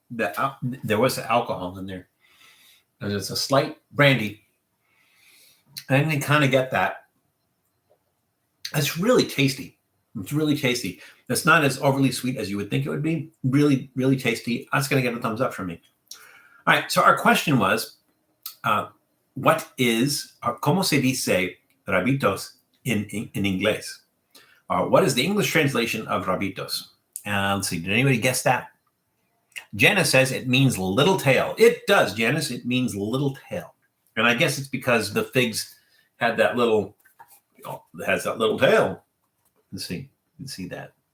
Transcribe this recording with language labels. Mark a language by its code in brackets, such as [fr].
[en] There was alcohol in there. And there's a slight brandy. And you kind of get that. It's really tasty. It's really tasty. It's not as overly sweet as you would think it would be. Really, really tasty. That's going to get a thumbs up from me. All right. So our question was, what is, [es] ¿cómo se dice Rabitos in inglés? [en] What is the English translation of Rabitos? Let's see. Did anybody guess that? Janice says it means little tail. It does, Janice. It means little tail. And I guess it's because the figs had that little, has that little tail. Let's see. You can see that.